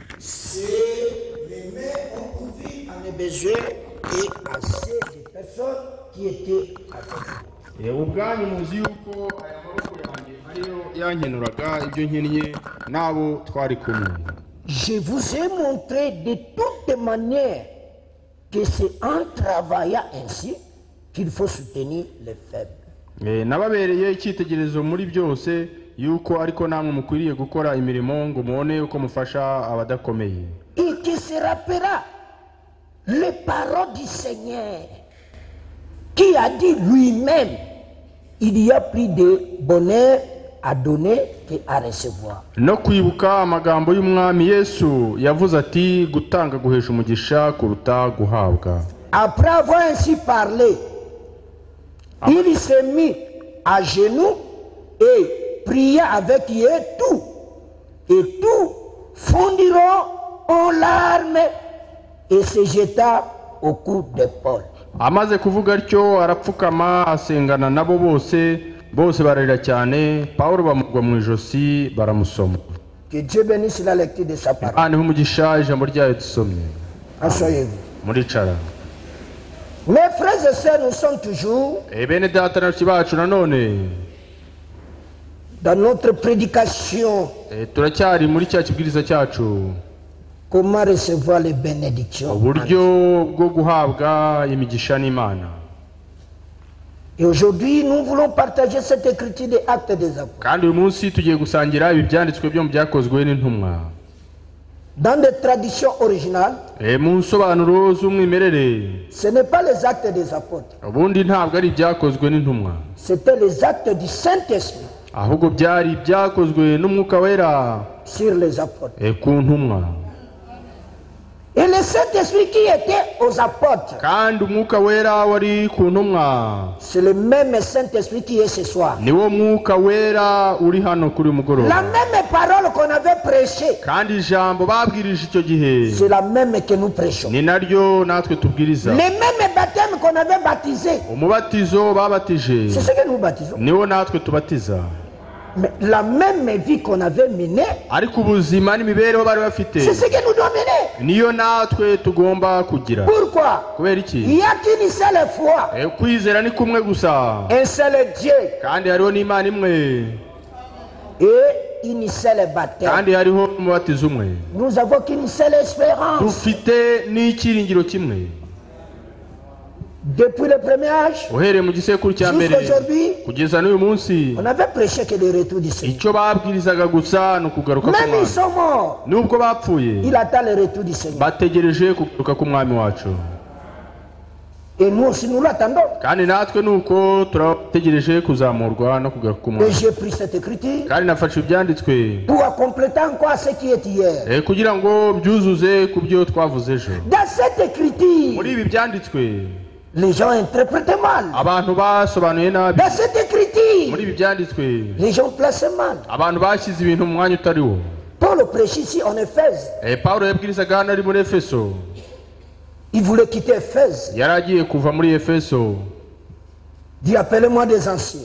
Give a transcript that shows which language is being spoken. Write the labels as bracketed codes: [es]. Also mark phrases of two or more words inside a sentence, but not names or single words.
[fr] les mains ont ouvert à mes besoins et à ceux des personnes qui étaient avec moi. [rw] ubwanyu muzi yuko aya maboko yanjye ariyo yankenuraga ibyo nkennye n'abo twari kumwe. [fr] Je vous ai montré de toutes manières que c'est en travaillant ainsi qu'il faut soutenir les faibles. [rw] Nababereye icyitegererezo muri byose yuko ariko namwe mukwiriye gukora imirimo ngo mubone uko mufasha abadakomeye. [fr] Et qui se rappellera les paroles du Seigneur qui a dit lui-même il y a plus de bonheur à donner que à recevoir. [rw] No kwibuka amagambo y'umwami Yesu yavuze ati gutanga guhesha umugisha kuruta guhabwa. [fr] Après avoir ainsi parlé, il s'est mis à genoux et pria avec eux tout. Et tout fondiront en larmes et se jeta au cou de Paul. [rw] Amaze kuvuga atyo arapfukama asengana nabo bose bararira cyane. Paulo bamugwa mu ijosi baramusoma. [fr] Que Dieu bénisse la lecture de sa parole. [rw] Imana umugisha ijambo ryayo dusomye. [fr] Asseyez-vous. [rw] Muricara. [fr] Mes frères et sœurs, nous sommes toujours [rw] Bene data na bacu nanone [fr] dans notre prédication. [rw] turacyari muri cya kibwiriza cyacu. [fr] Comment recevoir les bénédictions. [rw] Uburyo bwo guhabwa imigisha n'Imana. [fr] Et aujourd'hui, nous voulons partager cette écriture des Actes des Apôtres. [rw] Kandi uyu munsi tugiye gusangira ibi byanditswe byo mu byakozwe n'intumwa. [fr] Dans des traditions originales, [rw] Mu nsobanuro z'umwimerere. [fr] ce n'est pas les Actes des Apôtres. [rw] Ubundi ntabwo ari ibyakozwe n'intumwa. [fr] C'était les actes du Saint-Esprit [rw] Ahubwo byari ibyakozwe n'Umwuka Wera [fr] sur les apôtres. [rw] ku ntumwa. [fr] Et le Saint-Esprit qui était aux apôtres, [rw] Kandi Umwuka Wera wari ku ntumwa [fr] c'est le même Saint-Esprit qui est ce soir. [rw] niwo Mwuka Wera uri hano kuri [fr] La [rw] mugoroba. [fr] même parole qu'on avait prêchée, [rw] Kandi ijambo babwirije icyo gihe [fr] c'est la même que nous prêchons. [rw] ni naryo natwe tubwiriza. [fr] Les mêmes baptêmes qu'on avait baptisés, [rw] Umubatizo babatije [fr] c'est ce que nous baptisons. [rw] niwo natwe tubatiza. [fr] Mais la même vie qu'on avait menée, [rw] Ariko ubuzima n'imibereho bari bafite [fr] c'est ce que nous devons mener. [rw] niyo natwe tugomba kugira. [fr] Pourquoi? [rw] Kubera [fr] Il [rw] iki? [fr] n'y a qu'une seule foi, [rw] Kwizera ni kumwe gusa. [fr] un seul Dieu [rw] Kandi hariho n'Imana imwe. [fr] et une seule baptême. [rw] Kandi hariho umubatizo umwe. [fr] Nous avons qu'une seule espérance. [rw] Dufite n'icyiringiro kimwe. [fr] Depuis le premier âge, [rw] Uhereye mu gisekuru cya mbere [fr] jusqu'aujourd'hui, [rw] kugeza n'uyu munsi [fr] on avait prêché que le retour du Seigneur. [rw] icyo babwirizaga gusa ni ukugaruka [fr] Même ils [rw] k'umwami. [fr] sont morts. [rw] Nubwo bapfuye [fr] Il attend le retour du Seigneur. [rw] bategereje kugaruka k'umwami wacu. [fr] Et nous aussi, nous l'attendons. [rw] Kandi natwe nuko turategereje kuzamurwa no kugaruka [fr] Et [rw] k'umwami. [fr] j'ai pris cette écriture [rw] Kandi nafashe ibyanditswe [fr] pour compléter encore ce qui est hier. [rw] kugira ngo byuzuze ku byo twavuze ejo. [fr] Dans cette écriture, [rw] Muri ibi byanditswe [fr] les gens interprètent mal. [rw] abantu basobanuye nabi. [fr] Dans cette [rw] Muri [fr] écriture, [rw] ibi byanditswe [fr] les gens placent mal. [rw] abantu bashyize ibintu mu mwanya utari wo. [fr] Paul prêche ici en Éphèse. [rw] Paulo yabwirizaga hano ari muri Efeso. [fr] Il voulait quitter Éphèse. [rw] Yari agiye kuva muri Efeso. [fr] Dit appelez-moi des anciens.